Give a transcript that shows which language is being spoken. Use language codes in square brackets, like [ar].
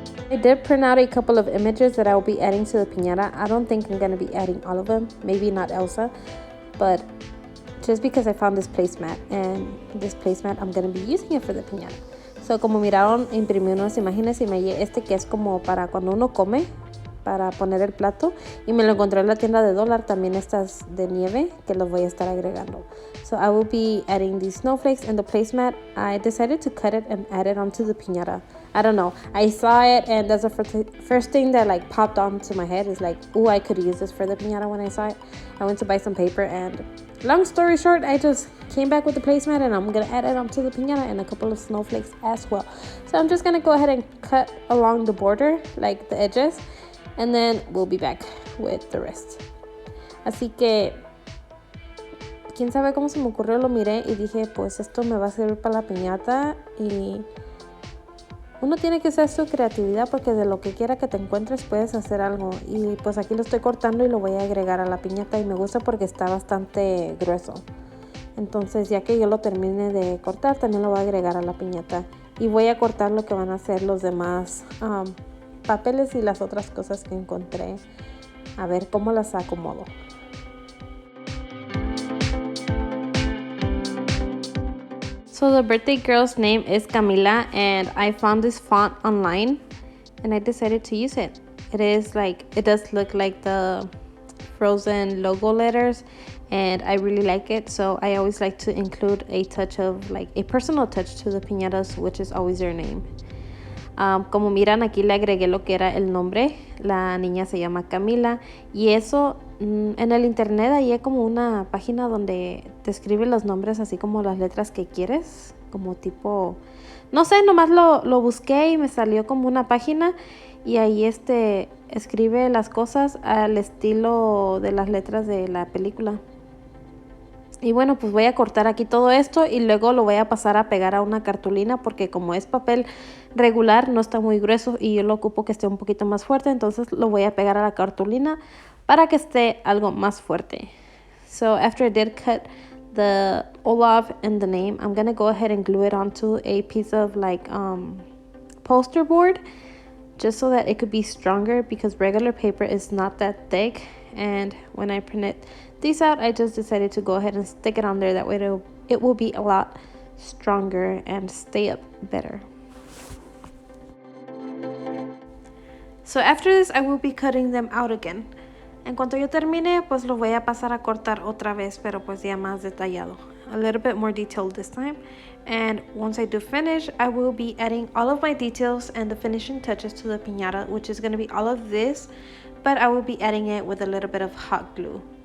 [en] I did print out a couple of images that I will be adding to the piñata. I don't think I'm going to be adding all of them, maybe not Elsa, but just because I found this placemat, and this placemat I'm going to be using it for the piñata. [es] So como miraron, imprimí unas imágenes y me llevé este que es como para cuando uno come, para poner el plato, y me lo encontré en la tienda de $1, también estas de nieve que los voy a estar agregando. [en] So I will be adding these snowflakes and the placemat. I decided to cut it and add it onto the piñata. I don't know, I saw it and that's the first thing that like popped onto my head is like, oh, I could use this for the piñata. When I saw it, I went to buy some paper, and long story short, I just came back with the placemat and I'm gonna add it onto the piñata and a couple of snowflakes as well. So I'm just gonna go ahead and cut along the border, like the edges, and then we'll be back with the rest. [es] Así que quién sabe cómo se me ocurrió, lo miré y dije, pues esto me va a servir para la piñata. Y uno tiene que usar su creatividad porque de lo que quiera que te encuentres puedes hacer algo. Y pues aquí lo estoy cortando y lo voy a agregar a la piñata, y me gusta porque está bastante grueso. Entonces ya que yo lo termine de cortar, también lo voy a agregar a la piñata. Y voy a cortar lo que van a ser los demás papeles y las otras cosas que encontré. A ver cómo las acomodo. [en] So the birthday girl's name is Camila, and I found this font online and I decided to use it. It does look like the Frozen logo letters, and I really like it. So I always like to include a touch of like a personal touch to the piñatas, which is always their name. [es] Como miran, aquí le agregué lo que era el nombre. La niña se llama Camila, y eso en el internet ahí hay como una página donde te escribe los nombres así como las letras que quieres, como tipo, no sé, nomás lo busqué y me salió como una página, y ahí escribe las cosas al estilo de las letras de la película. Y bueno, pues voy a cortar aquí todo esto y luego lo voy a pasar a pegar a una cartulina, porque como es papel regular no está muy grueso y yo lo ocupo que esté un poquito más fuerte, entonces lo voy a pegar a la cartulina para que esté algo más fuerte. [en] So after I did cut the Olaf and the name, I'm gonna go ahead and glue it onto a piece of like poster board, just so that it could be stronger, because regular paper is not that thick. And when I printed these out, I just decided to go ahead and stick it on there. That way it will be a lot stronger and stay up better. So after this, I will be cutting them out again. [es] En cuanto yo termine, pues lo voy a pasar a cortar otra vez, pero pues ya más detallado. [en] A little bit more detailed this time. And once I do finish, I will be adding all of my details and the finishing touches to the piñata, which is going to be all of this, but I will be adding it with a little bit of hot glue.